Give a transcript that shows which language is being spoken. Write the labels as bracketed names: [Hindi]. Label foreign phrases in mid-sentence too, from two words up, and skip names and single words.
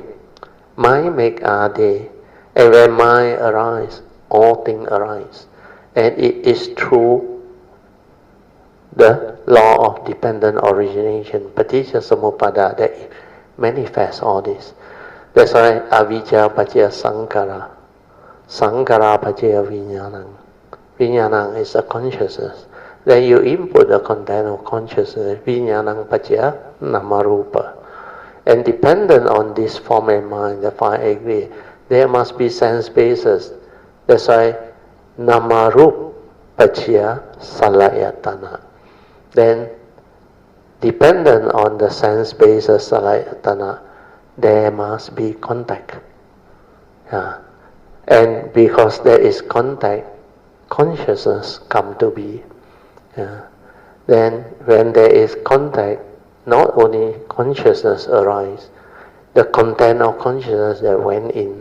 [English] Mind-made are they. And when mind arises, all things arise. And it is through the law of dependent origination, [Pali] Paticca Samuppada, [English] that it manifests all this. That's why [Pali] avijja paccaya sankhara. Sankhara paccaya vijnanam. [English] Vijnanam is a consciousness. Then you input the content of consciousness, [Pali] vijnanam paccaya namarupa. [English] And dependent on this form and mind, the five agree, there must be sense bases. That's why [Pali] namarup paccaya salayatana. [English] Then, dependent on the sense basis salayatana, there must be contact. And because there is contact, consciousness come to be. Then, when there is contact, not only consciousness arises, the content of consciousness that went in.